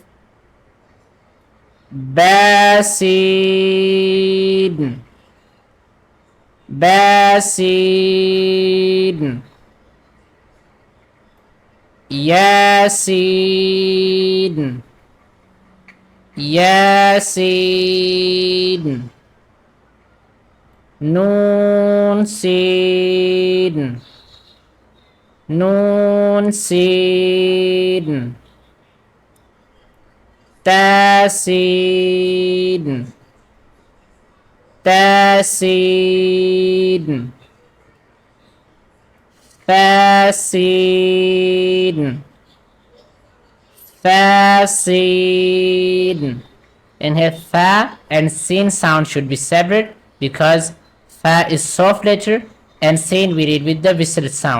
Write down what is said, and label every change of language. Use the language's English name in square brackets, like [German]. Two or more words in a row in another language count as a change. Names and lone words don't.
[Arabic] Basid. Basid. Yasin. Yasin. نون سين. نون سين. Tasin. Tasin. Fasin. Fasin. [English] And here fa and sin sound should be separate because fa is soft letter and sin we read with the whistle sound.